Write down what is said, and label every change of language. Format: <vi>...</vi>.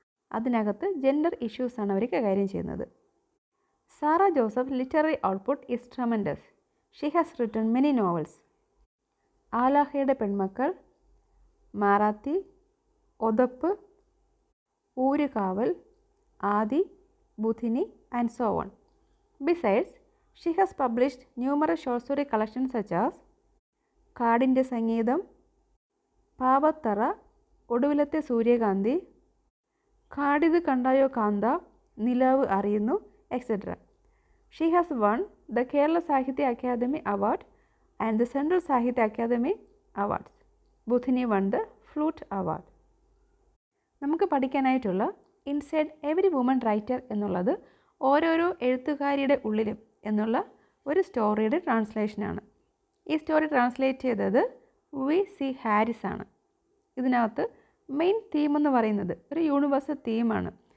<ml>അതിനകത്ത് ജെൻഡർ ഇഷ്യൂസാണ് അവർ കൈകാര്യം ചെയ്യുന്നത്. Sara Joseph</ml> <en>Literary output is tremendous. She has written many novels. ആലാഹയുടെ പെൺമക്കൾ, Maraathi, Othappu, Oorukaval, Aadi, Budhini, and so on. Besides, she has published numerous short story collections such as കാടിൻ്റെ സംഗീതം, പാവത്തറ, ഒടുവിലത്തെ സൂര്യകാന്തി, കാടിത് കണ്ടായോ കാന്ത, നിലാവ് അറിയുന്നു, etc. She has won the Kerala Sahitya Academy Award and the Central Sahitya Academy Awards. Budhini won the Flute Award.</en> <ml>നമുക്ക് പഠിക്കാനായിട്ടുള്ള inside every woman writer എന്നുള്ളത് ഓരോരോ എഴുത്തുകാരിയുടെ ഉള്ളിലും എന്നുള്ള ഒരു സ്റ്റോറിയുടെ ട്രാൻസ്ലേഷനാണ്. ഈ സ്റ്റോറി ട്രാൻസ്ലേറ്റ് ചെയ്തത് വി.സി. ഹാരിസ് ആണ്. ഇതിനകത്ത് മെയിൻ തീം എന്ന് പറയുന്നത് ഒരു യൂണിവേഴ്സൽ തീമാണ്.</ml>